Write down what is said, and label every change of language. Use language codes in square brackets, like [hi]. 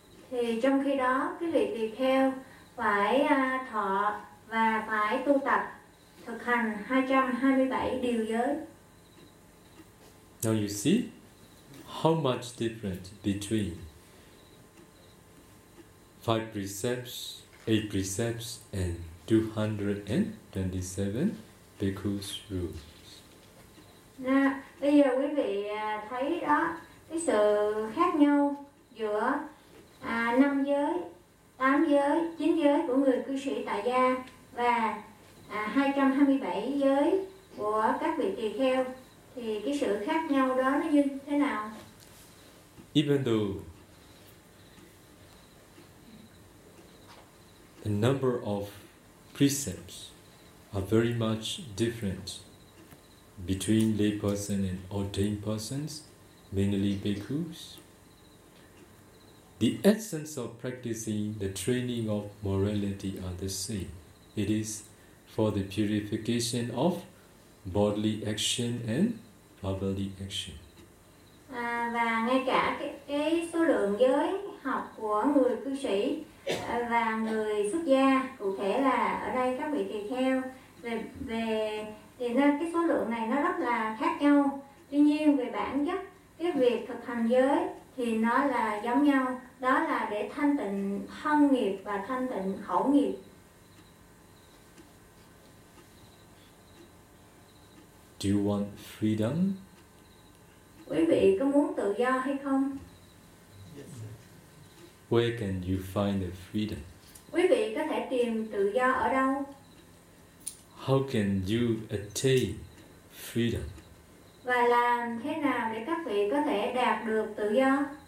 [vi] Thì trong khi đó, cái vị tỳ kheo phải thọ và phải tu tập thực hành 227 điều giới. [en] Now you see how much different between 5 precepts, 8 precepts and 227 bhikkhus rules. [vi] Nè, bây giờ quý vị thấy đó, cái sự khác nhau giữa 5 giới, 8 giới, 9 giới của người cư sĩ tại gia và 227 giới của các vị tỳ kheo, thì cái sự khác nhau đó nó như thế nào? [en] Even though the number of precepts are very much different between lay person and ordained persons, mainly bhikkhus, the essence of practicing the training of morality are the same. It is for the purification of bodily action and verbally action. [vi] Và ngay cả cái số lượng giới học của người cư sĩ và người xuất gia, cụ thể là ở đây các vị tỳ kheo, về thì nên cái số lượng này nó rất là khác nhau. Tuy nhiên về bản chất, cái việc thực hành giới thì nó là giống nhau, đó là để thanh tịnh thân nghiệp và thanh tịnh khẩu nghiệp. [en] Do you want freedom? [vi] Quý vị có muốn tự do hay không? [en] Where can you find the freedom? [vi] Quý vị có thể tìm tự do ở đâu? [en] How can you attain freedom? [vi] Và làm thế nào để các vị có thể đạt được tự do?